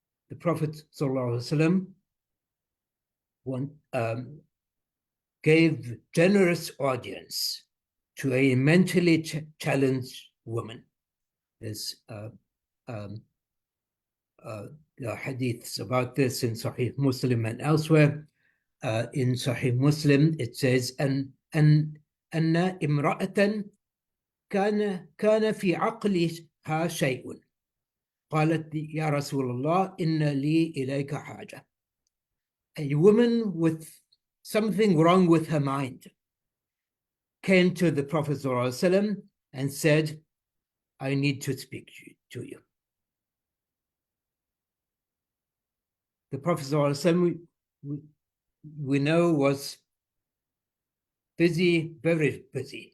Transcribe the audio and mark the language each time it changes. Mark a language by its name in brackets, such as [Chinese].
[English] The Prophet ﷺ gave generous audience to a mentally challenged woman. There's there are hadiths about this in Sahih Muslim and elsewhere. In Sahih Muslim, it says, [Arabic] أن امرأة كان في عقلها شيء قالت يا رسول الله إن لي إليك حاجة. [English] A woman with something wrong with her mind came to the Prophet ﷺ and said, I need to speak to you. The Prophet ﷺ, we know, was busy, very busy.